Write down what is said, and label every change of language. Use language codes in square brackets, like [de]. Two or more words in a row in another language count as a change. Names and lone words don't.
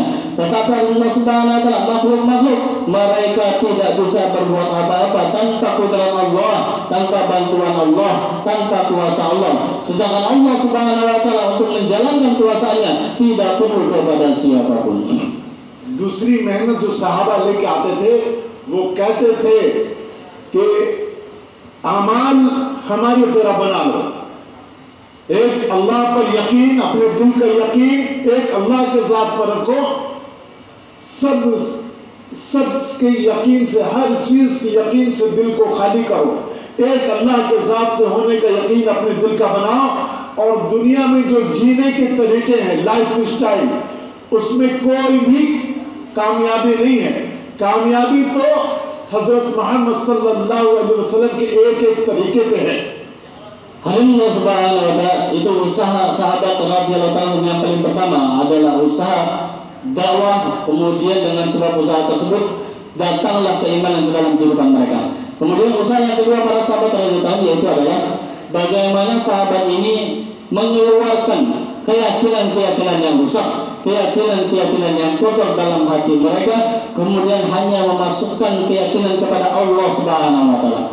[ms] Tetapi [ar] الله سبحانه وتعالى [ms] makhluk-makhluk mereka tidak bisa berbuat apa-apa tanpa kudrat Allah, tanpa bantuan Allah, tanpa kuasa Allah. Sedangkan [ar] الله سبحانه وتعالى [ms] untuk menjalankan kuasaannya tidak perlu kepada siapapun. [hi] दूसरी मेहनत जो सहाबा लेके आते थे, वो कहते थे कि आमाल हमारी तरह बना लो, एक अल्लाह पर यकीन, अपने दिल का यकीन एक अल्लाह के ज़ात पर रखो, सब के यकीन से, हर चीज़ के यकीन से दिल को खाली करो, एक अल्लाह के ज़ात से होने का यकीन अपने दिल का बनाओ। और दुनिया में जो जीने के तरीके हैं, [en] life style, [hi] उसमें कोई भी कामयाबी नहीं है। कामयाबी तो हजरत मोहम्मद [ar] صلى الله عليه وسلم [hi] के एक तरीके पे है। [ar] الله سبحانه وتعالى, [ms] itu usaha sahabat [ar] رضي الله عنهم [ms] yang paling pertama adalah usaha dakwah. Kemudian dengan sebab usaha tersebut datanglah keimanan ke dalam kehidupan mereka. Kemudian usaha yang kedua para sahabat [ar] رضي الله عنهم [ms] yaitu adalah bagaimana sahabat ini mengeluarkan keyakinan-keyakinan yang rusak, keyakinan-keyakinan yang kotor dalam hati mereka, kemudian hanya memasukkan keyakinan kepada [ar] الله سبحانه وتعالى.